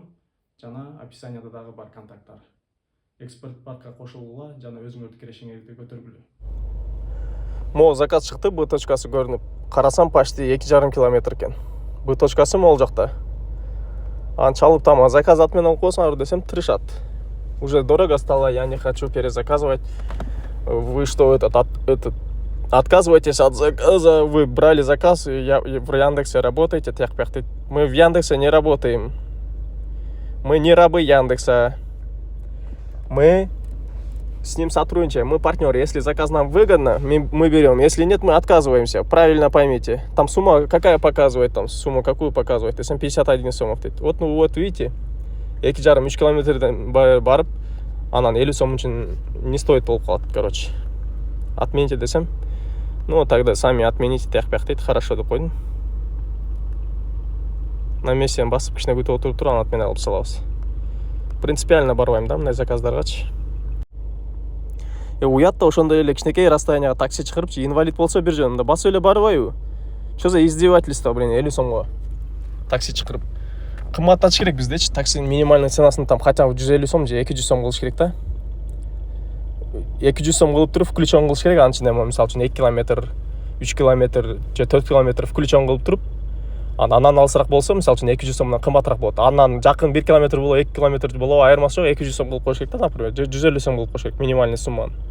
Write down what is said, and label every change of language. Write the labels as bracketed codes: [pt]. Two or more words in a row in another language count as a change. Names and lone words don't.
[ky] Жана описанияда дагы бар контакттар. Эксперт паркка кошулгула жана өзүңөрдүн кирешиңерди көтөргүлө. Мо заказ чыкты, Б точкасы көрүнүп. Карасам почти 2,5 километр экен. Б точкасы могул жакта. Аны чалып там заказ отмен алып койсоңар десем тырышат. [ru] Уже дорого стало, я не хочу перезаказывать. Вы что, этот отказываетесь от заказа? Вы брали заказ, в Яндексе работаете, тяк-пяк. Мы в Яндексе не работаем. Мы не рабы Яндекса. Мы с ним сотрудничаем, мы партнеры. Если заказ нам выгодно, мы берем. Если нет, мы отказываемся. Правильно поймите. Там сумма какая показывает? Там сумму какую показывает? Если 51 сомов. Вот, ну вот видите, [ky] 2,5-3 километрден барып, анан 50 сом үчүн [ru] не стоит [ky] болуп калат, [ru] короче. [ky] Отмените десем. [ru] Ну, тогда сами отмените, [ky] тяк-пяк дейт. Хорошо деп койдум. На месте басып кичине күтүп отуруп туруп, анан отмен алып салабыз. Принципиально барбайм да мындай заказдаргачы. Уят да ошондой эле кичинекей расстоянияга такси чакырыпчы, инвалид болсо бир жөнүндө басып эле барбайбы? [ru] Что за издевательство, блин, [ky] 50 сомго такси чакырып. Кымбаттатыш керек биздечи, таксинин минимальный ценасын [ru] там хотя бы [ky] 150 сом же 200 сом кылыш керек да. 200 сом кылып туруп включен кылыш керек, анын ичинде мисалы үчүн 2 километр, 3 километр же 4 километр включен кылып туруп, анан алысыраак болсо мисалы үчүн 200 сомдон кымбатыраак болот. Андан жакын 1 километр болобу, 2 километр болобу, айырмасы жок, 200 сом кылып коюш керек да, например, 150 сом кылып коюш керек минимальный сумманы.